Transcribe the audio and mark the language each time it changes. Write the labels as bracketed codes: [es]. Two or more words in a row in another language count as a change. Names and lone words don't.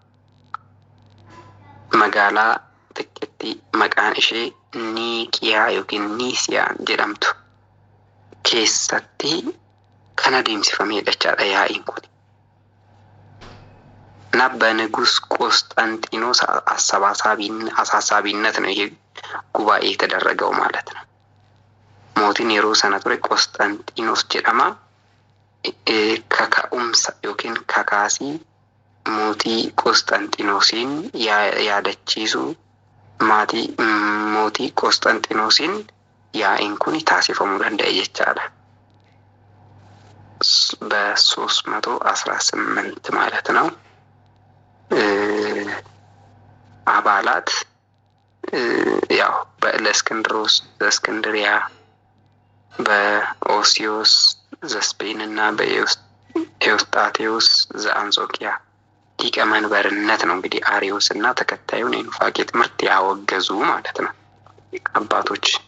[om] Magaalaa xiqqeettii maqaan ishee ኒቂያ yookiin niisiyaan jedhamtu keessatti kan adeemsifamedha jechaadha yaa'iin kun. [am] እና በንጉስ ቆስጠንጢኖስ አሳሳቢነት ነው ይሄ ጉባኤ የተደረገው ማለት ነው። [om] Mootiin yeroo sanatti ture Qostantinoos jedhama kakaumsa yookiin kakaasii mootii Qostantinoosin yaada isaa maatii mootii Qostantinoosin ያደቺሱ ማቲ ሞቲ ቆስጠንጢኖስን yaa'iin kun taasifamuu danda'e jechaadha. [am] በ318 ማለት ነው። አባላት ያው በእስክንድሮስ ዘእስክንድሪያ በኦሲዮስ ዘስፔን እና ኤዎስጣቴዎስ ዘአንጾኪያ ሊቀ መንበርነት ነው። እንግዲህ አርዮስ እና ተከታዩን የኑፋቄ ትምህርት ያወገዙ ማለት ነው አባቶች።